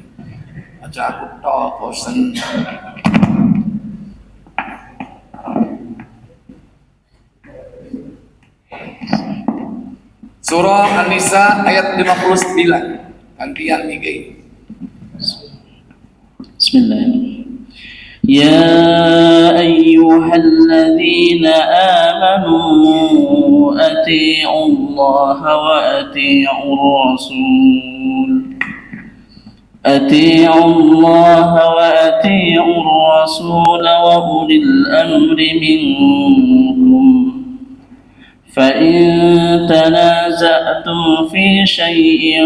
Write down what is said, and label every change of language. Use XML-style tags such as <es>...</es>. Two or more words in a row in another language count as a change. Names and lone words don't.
<jv>Aja aku tok bosen. Surah An-Nisa ayat 59. Gantian iki.</jv> <ar>Bismillahirrahmanirrahim. يا أيها الذين آمنوا أطيعوا الله وأطيعوا الرسول وأولي الأمر منكم فإن تنازعتم في شيء</ar>